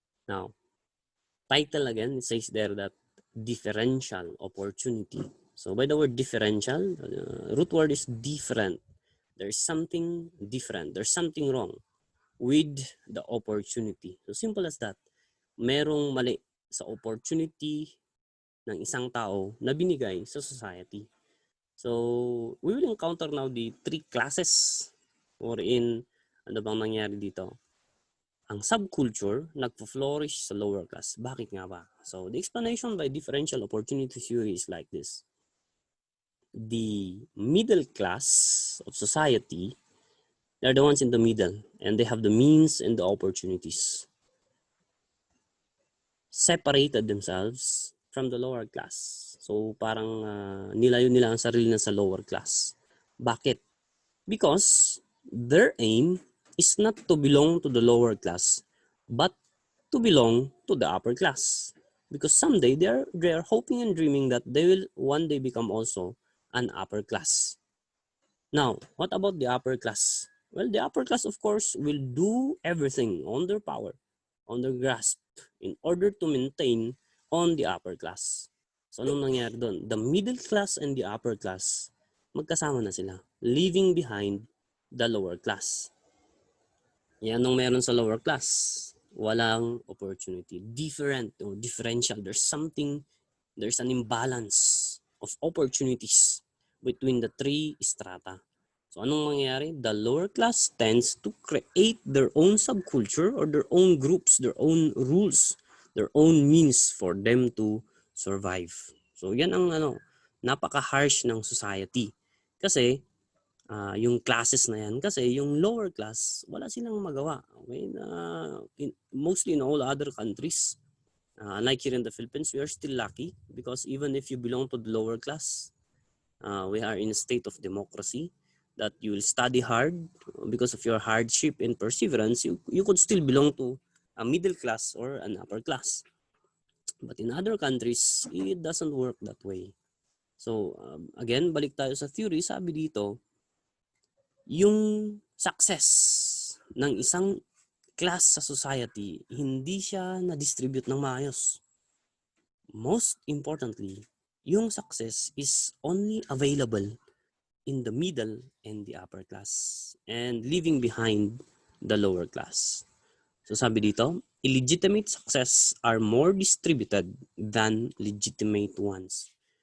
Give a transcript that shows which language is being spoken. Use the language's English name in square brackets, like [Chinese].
[English] Now, title again, it says there that differential opportunity. So by the word differential, root word is different. There's something different. There's something wrong with the opportunity. So simple as that. [Filipino] Merong mali sa opportunity ng isang tao na binigay sa society. [English] So, we will encounter now the 3 classes wherein [Filipino] ano bang nangyari dito. Ang subculture nagpo-flourish sa lower class. Bakit nga ba? [English] So, the explanation by differential opportunity theory is like this. The middle class of society, they're the ones in the middle and they have the means and the opportunities. Separated themselves from the lower class. [Filipino] So, parang nilayo nila ang sarili na sa lower class. Bakit? [English] Because their aim is not to belong to the lower class, but to belong to the upper class. Because someday they are hoping and dreaming that they will one day become also an upper class. Now, what about the upper class? Well, the upper class, of course, will do everything on their power, on their grasp, in order to maintain on the upper class. So, [Filipino] anong nangyari doon? [English] The middle class and the upper class, [Filipino] magkasama na sila, [English] leaving behind the lower class. [Filipino] Yan ang meron sa lower class. Walang [English] opportunity. Different or differential. There's an imbalance of opportunities between the three strata. So [Filipino] anong mangyayari? [English] The lower class tends to create their own subculture or their own groups, their own rules, their own means for them to survive. [Filipino] So yan ang napaka-harsh ng society. Kasi yung classes na yan, kasi yung lower class, wala silang magawa. Okay? [English] Mostly in all other countries, unlike here in the Philippines, we are still lucky because even if you belong to the lower class, we are in a state of democracy that you will study hard because of your hardship and perseverance. You could still belong to a middle class or an upper class. But in other countries, it doesn't work that way. [Filipino] So again, balik tayo sa theory. Sabi dito, yung success ng isang class sa society, hindi siya na-distribute ng maayos. [English] Most importantly, yung success is only available in the middle and the upper class and leaving behind the lower class. So [Filipino] sabi dito, [English] illegitimate success are more distributed than legitimate ones.